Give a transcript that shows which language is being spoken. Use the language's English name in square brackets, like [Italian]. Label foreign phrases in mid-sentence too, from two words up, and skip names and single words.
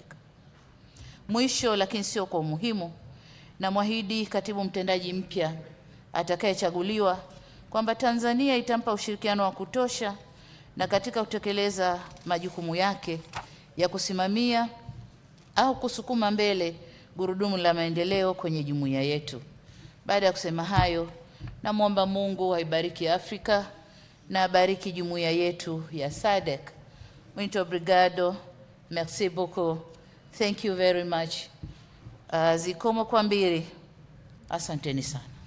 [Swahili] Mwisho lakini sio kwa umuhimu, na mwahidi katibu mtendaji mpya atakayechaguliwa kwamba Tanzania itampa ushirikiano wa kutosha na katika kutekeleza majukumu yake ya kusimamia au kusukuma mbele gurudumu la maendeleo kwenye jumuiya yetu. Baada ya kusema hayo, namwomba Mungu aibariki Afrika na abariki jumuiya yetu ya Sadc. [Portuguese] Muito obrigado. [French] Merci beaucoup. [English] Thank you very much. [Nyanja] Zikomo kwa mbili. [Swahili] Asanteni sana.